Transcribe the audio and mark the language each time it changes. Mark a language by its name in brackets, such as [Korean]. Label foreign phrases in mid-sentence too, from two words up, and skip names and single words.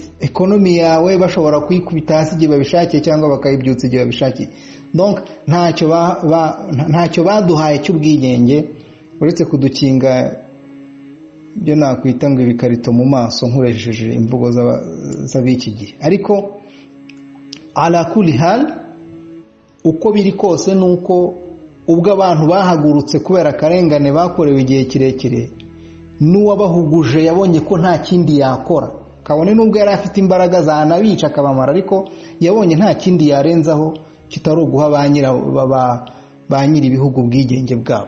[Kinyarwanda] Economy yawe bashobora kuyikubita hasi igihe babishakiye cyangwa bakayibyutsa igihe babishakiye. Donc ntacyo baduhaye cy'ubwigenge uretse kudukinga ibyo nakwita ngo ibikarito mu maso nkurejeje imvugo z'abiki gihe. Ariko [Arabic] على كل حال, [Kinyarwanda] uko biri kose nuko ubwo abantu bahagurutse kubera akarengane bakorewe igihe kirekire, n'uwabahuguje yabonye ko nta kindi yakora, kabone nubwo yari afite imbaraga zanabica akabamara, ariko yabonye nta kindi yarenzaho kitari uguha ba nyiri ibihugu ubwigenge bwabo.